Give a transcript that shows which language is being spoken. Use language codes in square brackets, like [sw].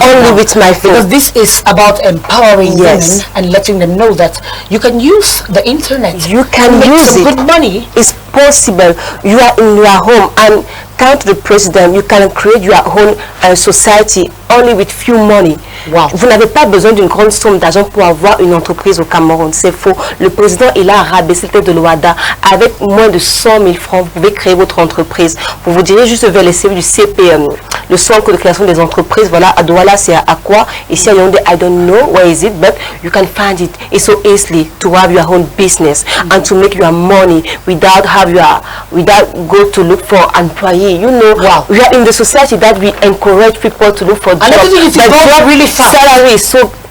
[en] Only with my phone. Because this is about empowering women and letting them know that you can use the internet. You can use it. Good money. It's possible. You are in your home, and thanks to the president, you can create your own society only with few money. Wow. [fr] Vous n'avez pas besoin d'une grande somme d'argent pour avoir une entreprise au Cameroun. C'est faux. Le président, il a rabaissé le tête de l'OADA. Avec moins de 100 000 francs, vous pouvez créer votre entreprise. Vous vous direz juste vers les CV du CPM, le Centre de création des entreprises. Voilà, à Douala, c'est à quoi? Ici à Yaoundé, [en] I don't know where is it, but you can find it. It's so easily to have your own business and to make your money without go to look for employee. You know, we are in the society that we encourage people to look for jobs. But really salary is so.